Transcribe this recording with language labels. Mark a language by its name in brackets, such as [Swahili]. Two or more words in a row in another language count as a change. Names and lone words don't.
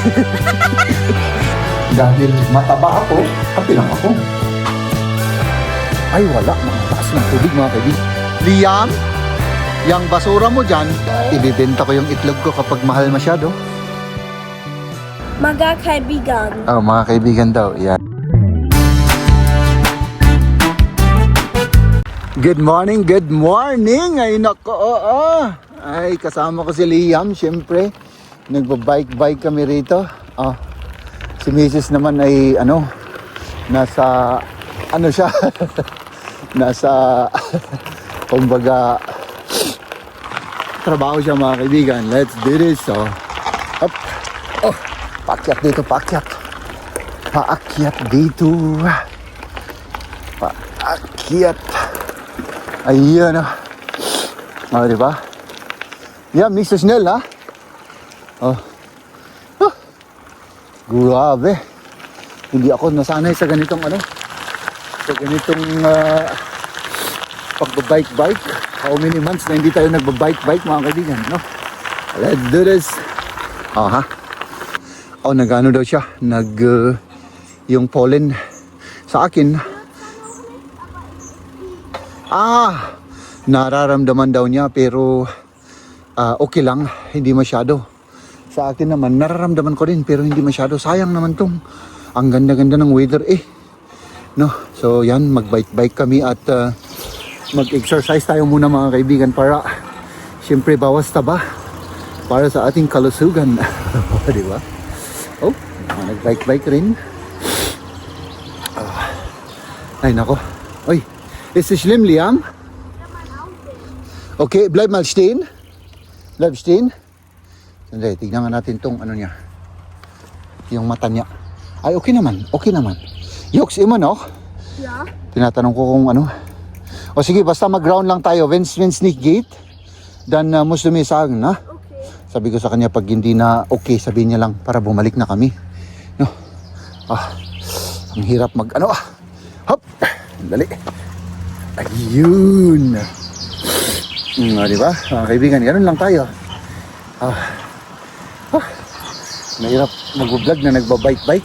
[Filipino] Dahil mataba ako, happy lang ako. Ay, wala. Nakataas ng tubig, mga kaibigan. Liam, yung basura mo dyan, ibibenta ko yung itlog ko kapag mahal masyado. Mga kaibigan. Oh, mga kaibigan daw. Yan. [English] Good morning, good morning. [Filipino] Ay, nako, oo. Ay, kasama ko si Liam, syempre. Nagbabike-bike kami rito. Oh, si Mrs. naman ay, nasa, siya, nasa, kumbaga, trabaho siya mga kaibigan. [English] Let's do this. So, up. [Filipino] Oh, paakyat dito, paakyat. Paakyat dito. Paakyat. Ayan o. Oh, diba? Yan, Mr. Snell, ha? Oh. Oh. Grabe. Hindi ako nasanay sa ganitong sa ganitong pagbabike-bike. [English] How many months [Filipino] na hindi tayo nagbabike-bike mga kaibigan, [English] no? Let's do this. [Filipino] Oh, ha? Oh, nag-ano daw siya? Yung pollen sa akin. Nararamdaman daw niya pero okay lang, hindi masyado. Sa akin naman, nararamdaman ko rin pero hindi masyado. Sayang naman tong ang ganda-ganda ng weather no? So yan, mag-bike-bike kami at mag-exercise tayo muna mga kaibigan para siyempre bawas taba para sa ating kalusugan. Di ba? Oh, nag-bike-bike rin. Ay nako. Oy, [German] is es schlimm, Liam? Okay, bleib mal stehen. Bleib stehen. [Filipino] Sandali, tignan nga natin tong niya. Yung mata niya. Ay, okay naman. Okay naman. [German] Joks, immer noch? Ja. [Filipino] Tinatanong ko kung ano. O sige, basta mag-ground lang tayo. [German] Wenn's nicht geht, dann musst du mir sagen, na? Okay. [Filipino] Sabi ko sa kanya, pag hindi na okay, sabihin niya lang para bumalik na kami. No? Ang hirap Hop! Dali. Ayun. Diba? Mga kaibigan, ganun lang tayo. Mahirap mag-vlog na nagbabike-bike.